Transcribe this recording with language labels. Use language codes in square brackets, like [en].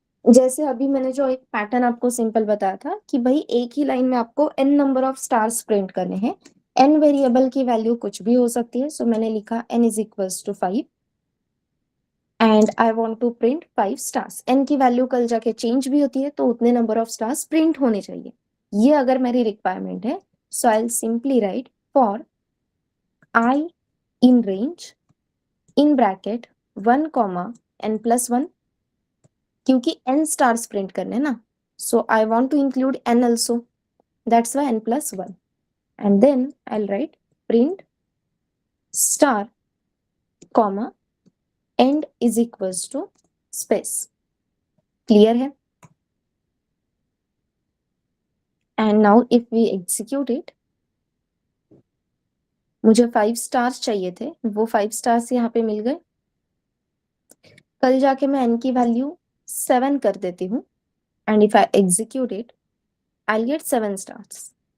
[hi] जैसे अभी मैंने जो एक पैटर्न आपको सिंपल बताया था कि भाई एक ही लाइन में आपको n number of stars print करने हैं, n वेरिएबल की वैल्यू कुछ भी हो सकती है, सो मैंने लिखा n is equals to 5 [en] And I want to print 5 stars. [hi] n की वैल्यू कल जाके चेंज भी होती है, तो उतने नंबर ऑफ स्टार्स प्रिंट होने चाहिए। ये अगर मेरी रिक्वायरमेंट है, [en] so I will simply write for i in range in bracket 1 comma n plus 1, [hi] क्योंकि n स्टार्स प्रिंट करने ना, [en] So I want to include n also, that's why n plus 1, and then I'll write print star comma end is equals to space। [hi] Clear है? [en] and now if we execute it, [hi] मुझे 5 stars चाहिए थे, वो 5 stars यहाँ पे मिल गए। कल जाके मैं n की वैल्यू 7 कर देती हूँ, [en] And if I execute it I get 7 stars.